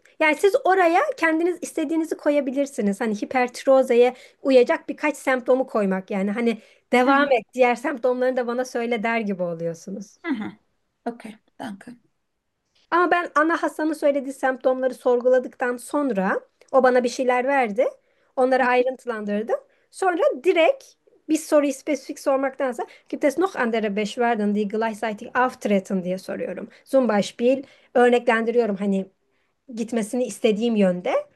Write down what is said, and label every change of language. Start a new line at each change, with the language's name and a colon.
Turkish: Yani siz oraya kendiniz istediğinizi koyabilirsiniz. Hani hipertirozeye uyacak birkaç semptomu koymak yani. Hani devam et diğer semptomlarını da bana söyle der gibi oluyorsunuz.
German: Danke.
Turkish: Ama ben ana hastanın söylediği semptomları sorguladıktan sonra o bana bir şeyler verdi. Onları ayrıntılandırdım. Sonra direkt bir soruyu spesifik sormaktansa
German: gibt es noch andere Beschwerden, die gleichzeitig auftreten
Turkish: diye soruyorum.
German: Zum Beispiel
Turkish: örneklendiriyorum hani gitmesini istediğim yönde.